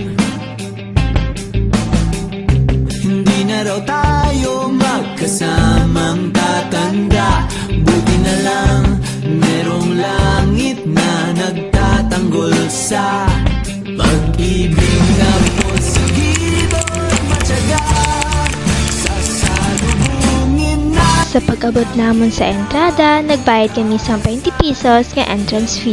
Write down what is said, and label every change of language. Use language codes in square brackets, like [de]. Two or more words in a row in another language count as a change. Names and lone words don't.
[tl] Hindi na raw tayo magkasamang tatanda. Buti na lang merong langit na nagtatanggol sa pag-ibig na posigido at matyaga. Sasalubungin na. [hil] Sa pag-abot namon sa entrada, nagbayad kami sa 20 pesos nga entrance fee.